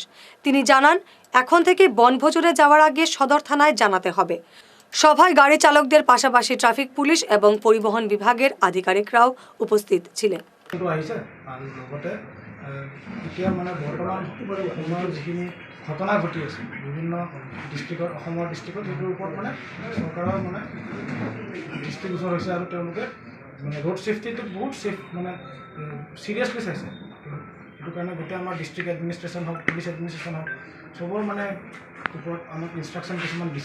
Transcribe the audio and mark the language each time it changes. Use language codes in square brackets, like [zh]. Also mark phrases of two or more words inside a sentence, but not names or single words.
[bn] তিনি জানান, এখন থেকে বনভোজনে যাওয়ার আগে সদর থানায় জানাতে হবে। সভায় গাড়ি চালকদের পাশাপাশি ট্রাফিক পুলিশ এবং পরিবহন বিভাগের আধিকারিকরাও উপস্থিত ছিলেন। [as] ঘটনা ঘটি আছে বিভিন্ন ডিষ্ট্ৰিক্টত, অসমৰ ডিষ্ট্ৰিক্টত, সেইটোৰ ওপৰত মানে চৰকাৰৰ মানে দৃষ্টিগোচৰ হৈছে আৰু তেওঁলোকে মানে [en] road safety [as] বহুত মানে চিৰিয়াছলি চাইছে। সেইটো কাৰণে গোটেই আমাৰ [en] district administration [as] হওক, [en] police administration [as] হওক, চবৰ মানে ওপৰত আমাক ইনষ্ট্ৰাকশ্যন কিছুমান দিছে।